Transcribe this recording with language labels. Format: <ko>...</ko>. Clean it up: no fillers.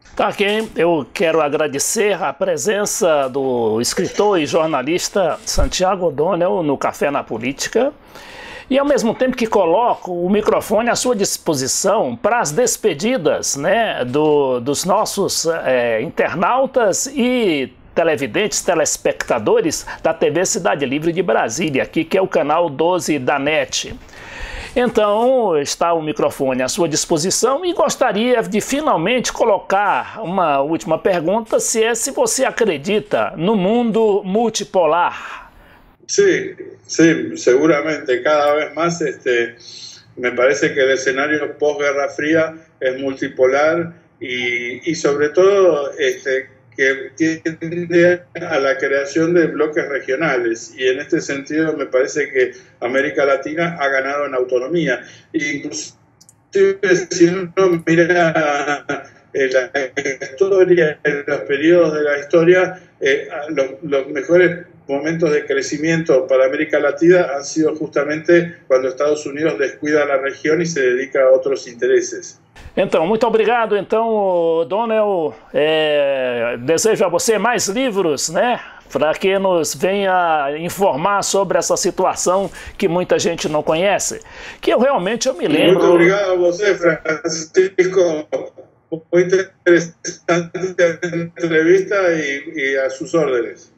<pt>Tá, Ken, eu quero agradecer a presença do escritor e jornalista Santiago O'Donnell no Café na Política, e ao mesmo tempo que coloco o microfone à sua disposição para as despedidas, né, dos nossos internautas e televidentes, telespectadores da TV Cidade Livre de Brasília, aqui que é o canal 12 da NET. Então, está o microfone à sua disposição e gostaria de finalmente colocar uma última pergunta, se você acredita no mundo multipolar.</pt> <es>Sí, sí, seguramente cada vez más me parece que el escenario post-Guerra Fría es multipolar y sobre todo que tiende a la creación de bloques regionales, y en este sentido me parece que América Latina ha ganado en autonomía. Inclusive si uno mira la historia, los periodos de la historia, los mejores momentos de crecimiento para América Latina han sido justamente cuando Estados Unidos descuida la región y se dedica a otros intereses.</es> <pt>Então, muito obrigado. Então, O'Donnell, desejo a você mais livros, né? Para que nos venha informar sobre essa situação que muita gente não conhece. Que eu realmente me lembro... Muito obrigado a você, Francisco.</pt> <es>Muy interesante a entrevista e a sus órdenes.</es>